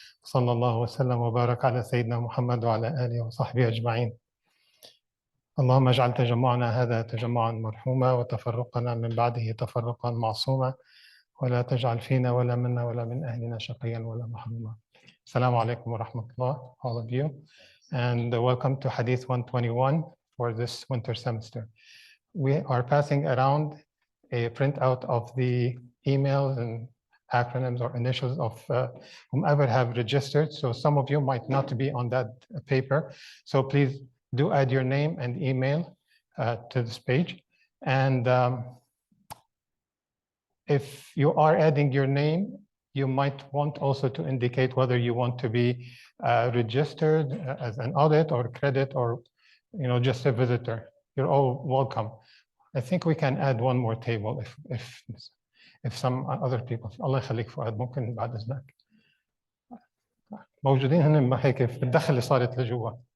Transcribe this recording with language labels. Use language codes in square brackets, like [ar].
[ar] صلى الله وسلم وبارك على سيدنا محمد وعلى آله وصحبه أجمعين. اللهم اجعل تجمعنا هذا تجمعا مرحوما وتفرقنا من بعده تفرقا معصوما ولا تجعل فينا ولا منا ولا من أهلنا شقيا ولا محروما. السلام عليكم ورحمة الله, [en] all of you, and welcome to Hadith 121 for this winter semester. We are passing around a printout of the emails and acronyms or initials of whomever have registered. So some of you might not be on that paper. So please do add your name and email to this page. And if you are adding your name, you might want also to indicate whether you want to be registered as an audit or credit or just a visitor. You're all welcome. I think we can add one more table if some other people. [ar] الله يخليك فؤاد, ممكن بعد إذنك. موجودين هنا هيك في الدخل اللي صارت لجوا.